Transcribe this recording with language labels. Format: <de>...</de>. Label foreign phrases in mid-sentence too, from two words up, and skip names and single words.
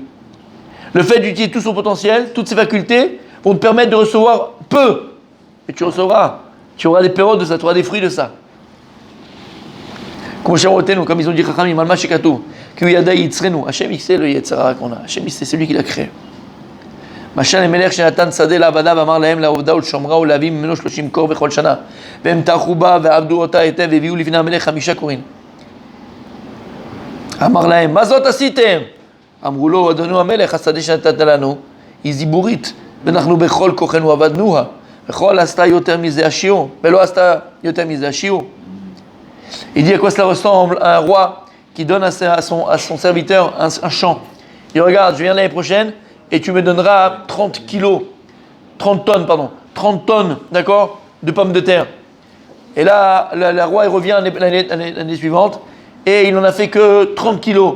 <fr>Le fait d'utiliser tout son potentiel, toutes ses facultés, vont te permettre de recevoir peu. Et tu recevras. Tu auras des périodes de ça, tu auras des fruits de ça. Comme ils ont dit, Hachem, il sait le Yetzirah qu'on a. Hachem, c'est celui qui l'a créé.</fr> <he>משל למלך שנתן שדה לעבדיו ואמר להם לעובדה ולשומרה ולהביא ממנו 30 קור בכל שנה והם טרחו בה ועבדו אותה היטב והביאו לפני המלך 5 קורין. אמר להם, מה זאת עשיתם? אמרו לו, אדונו המלך, השדה שנתת לנו היא זיבורית ואנחנו בכל כוחנו עבדנוה וכל עשתה יותר מזה השיעור ולא עשתה יותר מזה השיעור.</he> <fr>Il dit à quoi cela ressemble un roi qui donne à son serviteur un champ. Il regarde, je viens l'année prochaine et tu me donneras 30 tonnes, d'accord, de pommes de terre. Et là, le roi, il revient l'année suivante, et il n'en a fait que 30 kilos.</fr>